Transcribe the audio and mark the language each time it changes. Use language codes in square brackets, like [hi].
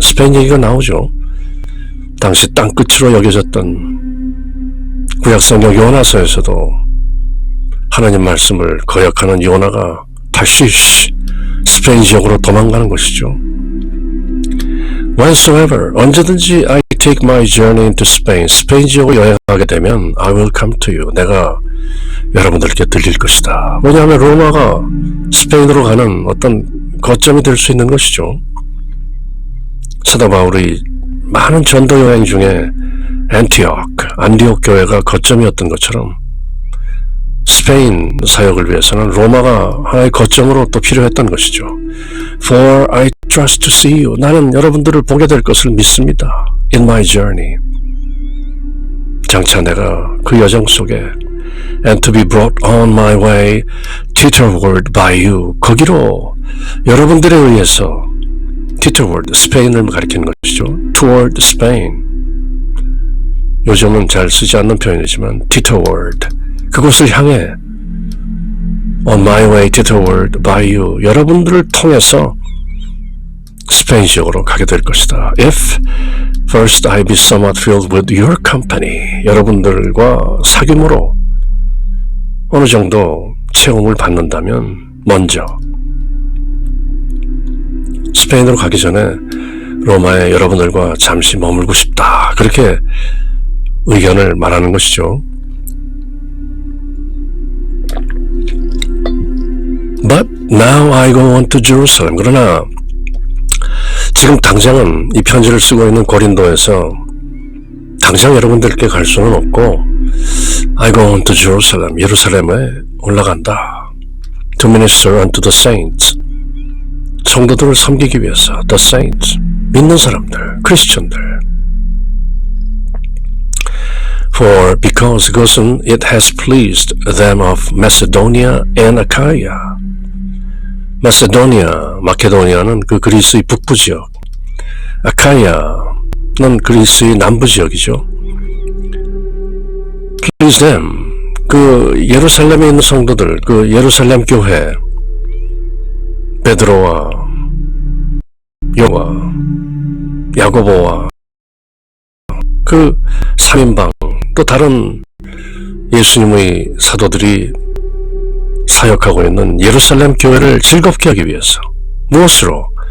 [ko] 스페인 얘기가 나오죠. 당시 땅끝으로 여겨졌던 구약성경 요나서에서도 하나님 말씀을 거역하는 요나가 다시 스페인 지역으로 도망가는 것이죠. [en] Whensoever, [ko] 언제든지 [en] I take my journey into Spain. [ko] 스페인 지역으로 여행하게 되면 [en] I will come to you. [ko] 내가 여러분들께 들릴 것이다. 왜냐하면 로마가 스페인으로 가는 어떤 거점이 될 수 있는 것이죠. 사도 바울의 많은 전도 여행 중에 안디옥 교회가 거점이었던 것처럼 스페인 사역을 위해서는 로마가 하나의 거점으로 또 필요했던 것이죠. [en] For I trust to see you. [ko] 나는 여러분들을 보게 될 것을 믿습니다. [en] In my journey. [ko] 장차 내가 그 여정 속에 [en] and to be brought on my way thitherward by you. [ko] 거기로 여러분들에 의해서 thitherward, 스페인을 가리키는 것이죠. [en] toward Spain. [ko] 요즘은 잘 쓰지 않는 표현이지만 thitherward. 그곳을 향해 [en] on my way thitherward by you. [ko] 여러분들을 통해서 스페인 지역으로 가게 될 것이다. [en] If first I be somewhat filled with your company. [ko] 여러분들과 사귐으로 어느 정도 체험을 받는다면 먼저 스페인으로 가기 전에 로마에 여러분들과 잠시 머물고 싶다. 그렇게 의견을 말하는 것이죠. [en] But now I go on to Jerusalem. [ko] 그러나 지금 당장은 이 편지를 쓰고 있는 고린도에서 당장 여러분들께 갈 수는 없고 [en] I go on to Jerusalem. [ko] 예루살렘에 올라간다. [en] To minister unto the saints. [ko] 성도들을 섬기기 위해서 [en] the saints. [ko] 믿는 사람들, 크리스천들. [en] For because [ko] 그것은 [en] it has pleased them of Macedonia and Achaia. [ko] 마세도니아, 마케도니아는 그 그리스의 북부 지역, 아카이아는 그리스의 남부 지역이죠. [en] Please them, [ko] 그 예루살렘에 있는 성도들, 그 예루살렘 교회, 베드로와 요와 야고보와 그 3인방 또 다른 예수님의 사도들이 사역하고 있는 예루살렘 교회를 즐겁게 하기 위해서 무엇으로?